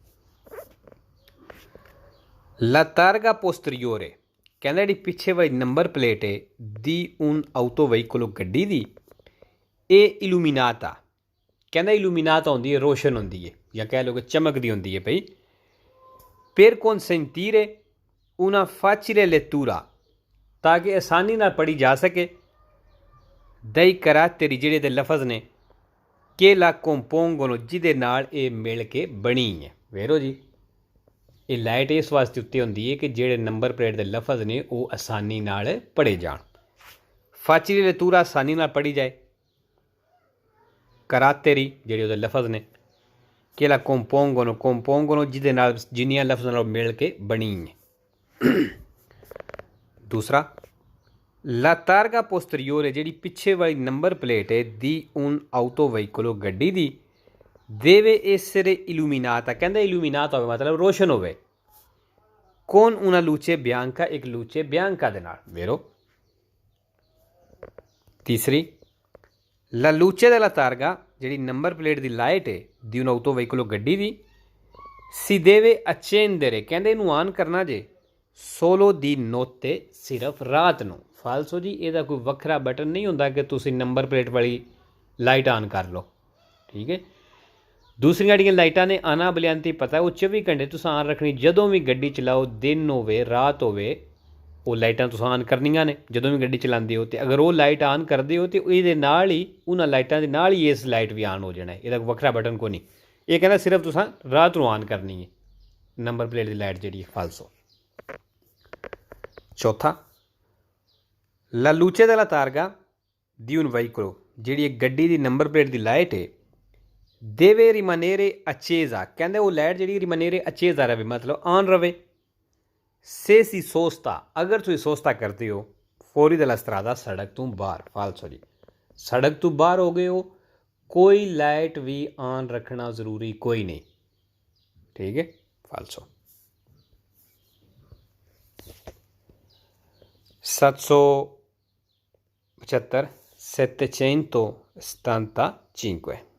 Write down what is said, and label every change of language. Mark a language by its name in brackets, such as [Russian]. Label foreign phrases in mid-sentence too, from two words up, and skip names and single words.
[Italian] la targa posteriore [Punjabi] ਕਹਿੰਦਾ ਜਿਹੜੀ ਪਿੱਛੇ ਵਾਲੀ ਨੰਬਰ ਪਲੇਟ ਹੈ ਦੀ [Italian] un auto [Punjabi] ਵਹੀਕਲ ਗੱਡੀ ਦੀ ਇਹ ਇਲੂਮੀਨਾਤਾ ਕਹਿੰਦਾ ਇਲੂਮੀਨਾਤਾ ਹੁੰਦੀ ਹੈ ਰੋਸ਼ਨ ਹੁੰਦੀ ਹੈ ਜਾਂ ਕਹਿ ਲਓ ਕਿ ਚਮਕਦੀ ਹੁੰਦੀ ਹੈ ਭਈ [Italian] per consentire una facile lettura [Punjabi] ਤਾਂ ਕਿ ਆਸਾਨੀ ਨਾਲ ਪੜ੍ਹੀ ਜਾ ਸਕੇ [Italian] dei caratteri [Punjabi] ਜਿਹੜੇ ਦੇ ਲਫ਼ਜ਼ ਨੇ [Italian] che la compongono [Punjabi] ਜਿਹਦੇ ਨਾਲ ਇਹ ਮਿਲ ਕੇ ਬਣੀ ਹੈ ਵੇਰੋ ਜੀ ਇਹ ਲਾਈਟ ਇਸ ਵਾਸਤੇ ਉੱਤੇ ਹੁੰਦੀ ਹੈ ਕਿ ਜਿਹੜੇ ਨੰਬਰ ਪਲੇਟ ਦੇ ਲਫ਼ਜ਼ ਨੇ ਉਹ ਆਸਾਨੀ ਨਾਲ ਪੜ੍ਹੇ ਜਾਣ [Italian] facile lettura [Punjabi] ਆਸਾਨੀ ਨਾਲ ਪੜ੍ਹੀ ਜਾਏ। ਕਰਾਤੇਰੀ ਜਿਹੜੇ ਉਹਦੇ ਲਫ਼ਜ਼ ਨੇ, [Italian] che la compongono [Punjabi] ਜਿਹਦੇ ਨਾਲ ਜਿੰਨੀਆਂ ਲਫ਼ਜ਼ਾਂ ਨਾਲ ਮਿਲ ਕੇ ਬਣੀ ਹੈ। ਦੂਸਰਾ, [Italian] la targa posteriore [Punjabi] ਜਿਹੜੀ ਪਿੱਛੇ ਵਾਲੀ ਨੰਬਰ ਪਲੇਟ ਹੈ ਦੀ [Italian] un auto veicolo [Punjabi] ਗੱਡੀ ਦੀ [Italian] deve essere illuminata, [Punjabi] ਕਹਿੰਦਾ illuminata ਹੋਵੇ ਮਤਲਬ ਰੋਸ਼ਨ ਹੋਵੇ, [Italian] con una luce bianca, ਇੱਕ luce bianca [Punjabi] ਦੇ ਨਾਲ, [Italian] vero? [Punjabi] ਤੀਸਰੀ, [Italian] la luce della targa [Punjabi] ਜਿਹੜੀ ਨੰਬਰ ਪਲੇਟ ਦੀ ਲਾਈਟ ਹੈ ਦੀ [Italian] un auto veicolo [Punjabi] ਗੱਡੀ ਦੀ [Italian] si deve accendere, [Punjabi] ਕਹਿੰਦੇ ਇਹਨੂੰ ਆਨ ਕਰਨਾ ਜੇ [Italian] solo di notte, [Punjabi] ਸਿਰਫ ਰਾਤ ਨੂੰ। ਫਾਲਸੋ ਜੀ ਇਹਦਾ ਕੋਈ ਵੱਖਰਾ ਬਟਨ ਨਹੀਂ ਹੁੰਦਾ ਕਿ ਤੁਸੀਂ ਨੰਬਰ ਪਲੇਟ ਵਾਲੀ ਲਾਈਟ ਆਨ ਕਰ ਲਓ, ਠੀਕ ਹੈ। ਦੂਸਰੀਆਂ ਜਿਹੜੀਆਂ ਲਾਈਟਾਂ ਨੇ ਆਨਾ ਬਲਿਆਂਤੀ ਪਤਾ ਉਹ 24 ਘੰਟੇ ਤੁਸੀਂ ਆਨ ਰੱਖਣੀ, ਜਦੋਂ ਵੀ ਗੱਡੀ ਚਲਾਓ, ਦਿਨ ਹੋਵੇ ਰਾਤ ਹੋਵੇ, ਉਹ ਲਾਈਟਾਂ ਤੁਸੀਂ ਆਨ ਕਰਨੀਆਂ ਨੇ ਜਦੋਂ ਵੀ ਗੱਡੀ ਚਲਾਉਂਦੇ ਹੋ। ਅਤੇ ਅਗਰ ਉਹ ਲਾਈਟ ਆਨ ਕਰਦੇ ਹੋ ਤਾਂ ਇਹਦੇ ਨਾਲ ਹੀ ਉਹਨਾਂ ਲਾਈਟਾਂ ਦੇ ਨਾਲ ਹੀ ਇਸ ਲਾਈਟ ਵੀ ਆਨ ਹੋ ਜਾਣਾ, ਇਹਦਾ ਵੱਖਰਾ ਬਟਨ ਕੋਈ ਨਹੀਂ। ਇਹ ਕਹਿੰਦਾ ਸਿਰਫ ਤੁਸੀਂ ਰਾਤ ਨੂੰ ਆਨ ਕਰਨੀ ਹੈ ਨੰਬਰ ਪਲੇਟ ਦੀ ਲਾਈਟ ਜਿਹੜੀ ਫਾਲਸੋ। ਚੌਥਾ, [Italian] la luce della targa di un veicolo [Punjabi] ਜਿਹੜੀ ਇੱਕ ਗੱਡੀ ਦੀ ਨੰਬਰ ਪਲੇਟ ਦੀ ਲਾਈਟ ਹੈ [Italian] deve rimanere accesa, [Punjabi] ਕਹਿੰਦੇ ਉਹ ਲਾਈਟ ਜਿਹੜੀ [Italian] rimanere accesa [Punjabi] ਰਹੇ ਮਤਲਬ ਆਨ ਰਵੇ। [Italian] se si sosta, [Punjabi] ਅਗਰ ਤੁਸੀਂ ਸੋਸਤਾ ਕਰਦੇ ਹੋ [Italian] fuori dalla strada, [Punjabi] ਸੜਕ ਤੋਂ ਬਾਹਰ, ਫਾਲਸੋ ਜੀ ਸੜਕ ਤੋਂ ਬਾਹਰ ਹੋ ਗਏ ਹੋ, ਕੋਈ ਲਾਈਟ ਵੀ ਆਨ ਰੱਖਣਾ ਜ਼ਰੂਰੀ ਕੋਈ ਨਹੀਂ, ਠੀਕ ਹੈ, ਫਾਲਸੋ। 775 775।